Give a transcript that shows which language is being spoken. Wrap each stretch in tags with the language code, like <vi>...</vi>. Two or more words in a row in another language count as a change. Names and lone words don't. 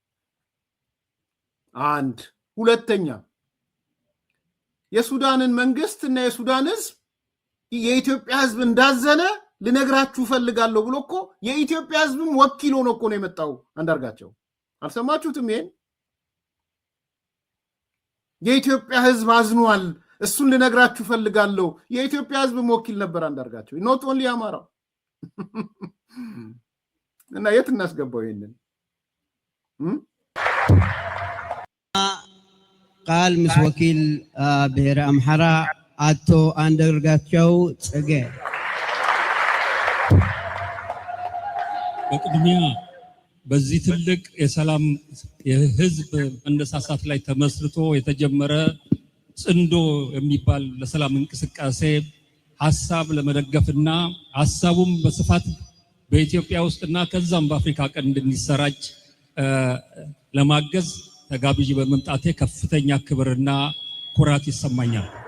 <am>አንድ ሁለተኛ የሱዳንን መንግስት እና የሱዳን ህዝብ የኢትዮጵያ ህዝብ እንዳዘነ ልነግራችሁ ፈልጋለሁ ብሎ እኮ የኢትዮጵያ ህዝብም ወኪል ሆኖ እኮ ነው የመጣው አንዳርጋቸው። አልሰማችሁትም? ይሄን የኢትዮጵያ ህዝብ አዝኗል፣ እሱን ልነግራችሁ ፈልጋለሁ። የኢትዮጵያ ህዝብም ወኪል ነበር አንዳርጋቸው፣</am> <en>not only</en> <am>አማራው። እና የት እናስገባው ይሄንን?</am> <ti>ቃል ምስ ወኪል ብሔረ አምሓራ አቶ አንዳርጋቸው ጽጌ።</ti> <am>በቅድሚያ በዚህ ትልቅ የሰላም የህዝብ መነሳሳት ላይ ተመስርቶ የተጀመረ ጽንዶ የሚባል ለሰላም እንቅስቃሴ ሀሳብ ለመደገፍና ሀሳቡም በስፋት በኢትዮጵያ ውስጥና ከዛም በአፍሪካ ቀንድ እንዲሰራጭ ለማገዝ ተጋብዤ በመምጣቴ ከፍተኛ ክብርና ኩራት ይሰማኛል።</am>